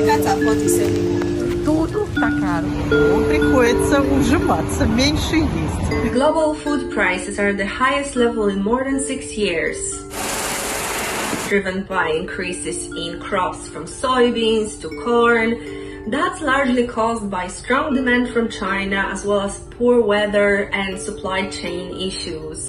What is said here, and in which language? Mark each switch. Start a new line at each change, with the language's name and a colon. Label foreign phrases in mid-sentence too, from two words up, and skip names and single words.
Portuguese: Tudo tá caro.
Russian: Приходится ужиматься, меньше есть.
English: Global food prices are at the highest level in more than 6 years, driven by increases in crops from soybeans to corn. That's largely caused by strong demand from China, as well as poor weather and supply chain issues.